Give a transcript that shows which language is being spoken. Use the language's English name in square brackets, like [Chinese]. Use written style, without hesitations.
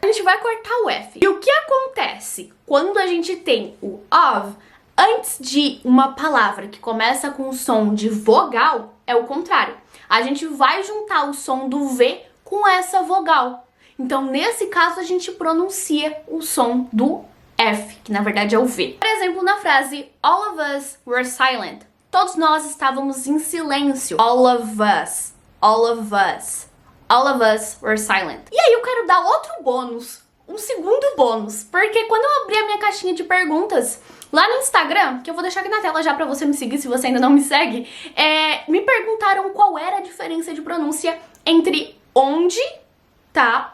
[Portuguese] A gente vai cortar o F. E o que acontece quando a gente tem o of antes de uma palavra que começa com o som de vogal? É o contrário. A gente vai juntar o som do V com essa vogal. Então, nesse caso, a gente pronuncia o som do F, que na verdade é o V. Por exemplo, na frase [English] All of us were silent. [Portuguese] Todos nós estávamos em silêncio. [English] All of us. All of us. All of us were silent. [Portuguese] E aí eu quero dar outro bônus, um segundo bônus, porque quando eu abri a minha caixinha de perguntas lá no Instagram, que eu vou deixar aqui na tela já pra você me seguir se você ainda não me segue, me perguntaram qual era a diferença de pronúncia entre onde, tá?